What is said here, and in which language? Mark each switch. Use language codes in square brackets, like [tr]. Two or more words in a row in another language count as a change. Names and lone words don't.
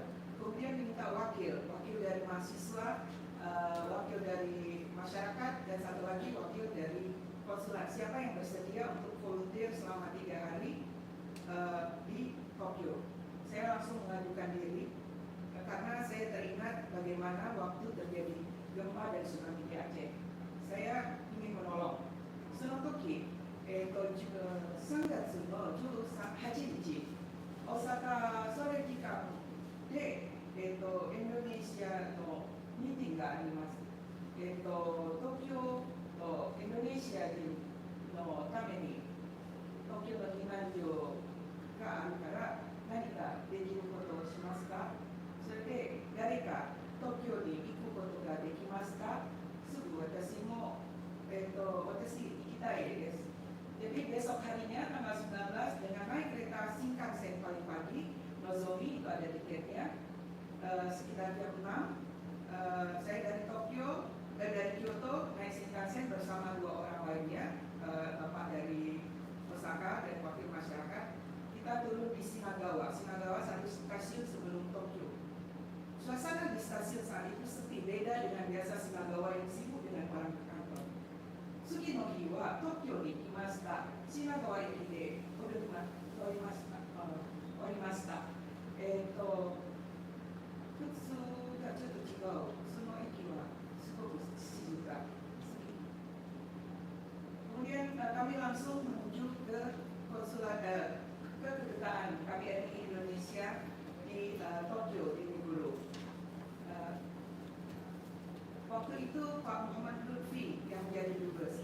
[id] Kemudian diminta wakil dari mahasiswa, wakil dari masyarakat, dan satu lagi wakil dari konsulat. Siapa yang bersedia untuk volunteer selama 3 hari di Tokyo? Saya langsung mengajukan diri karena saya teringat bagaimana waktu terjadi gempa dan tsunami di Aceh. Saya ingin menolong. [ja] その時、3月の18日、大阪それ期間で、インドネシアのミーティングがあります。東京とインドネシア人のために、東京の避難所があるから何かできることをしますか？それで誰か東京に行くことができますか？すぐ私も、私行きたいです。 [id] Jadi besok harinya tanggal 19 dengan naik kereta Shinkansen paling pagi, Nozomi itu ada tiketnya, sekitar jam 6. Saya dari Tokyo, dari Kyoto naik Shinkansen bersama 2 orang lainnya, bapak dari Osaka dan wakil masyarakat. Kita turun di Shinagawa. Shinagawa satu stasiun sebelum Tokyo. Suasana di stasiun saat itu sepi, beda dengan biasa Shinagawa yang sibuk dengan orang ke kantor. [ja] 次の日は東京に来ました。品川駅で降りました。普通がちょっと違う。その駅はすごく静か。 [id] Kemudian kami langsung menuju ke konsulat ke kedutaan KBRI Indonesia di Tokyo, di Meguro. Waktu itu Pak Muhammad Lutfi yang menjadi dubes.